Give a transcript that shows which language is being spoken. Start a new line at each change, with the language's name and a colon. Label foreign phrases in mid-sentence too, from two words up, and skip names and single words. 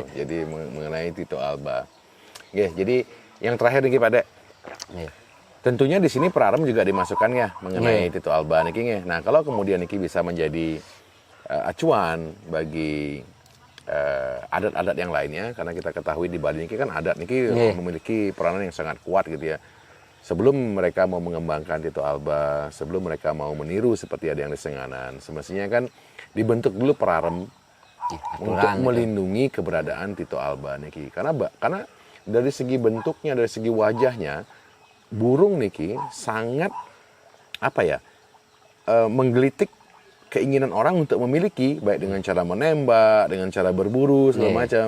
Indonesian: Jadi mengenai Tito Alba. Jadi yang terakhir nih Pak Dek. Tentunya di sini Prarem juga dimasukkan ya mengenai Tito Alba niki. Nah, kalau kemudian niki bisa menjadi acuan bagi adat-adat yang lainnya, karena kita ketahui di Bali niki kan adat niki memiliki peranan yang sangat kuat gitu ya. Sebelum mereka mau mengembangkan Tito Alba, sebelum mereka mau meniru seperti ada yang di Senganan, semestinya kan dibentuk dulu Prarem untuk melindungi keberadaan Tito Alba niki. Karena dari segi bentuknya, dari segi wajahnya, burung niki sangat menggelitik keinginan orang untuk memiliki, baik dengan cara menembak, dengan cara berburu segala macam.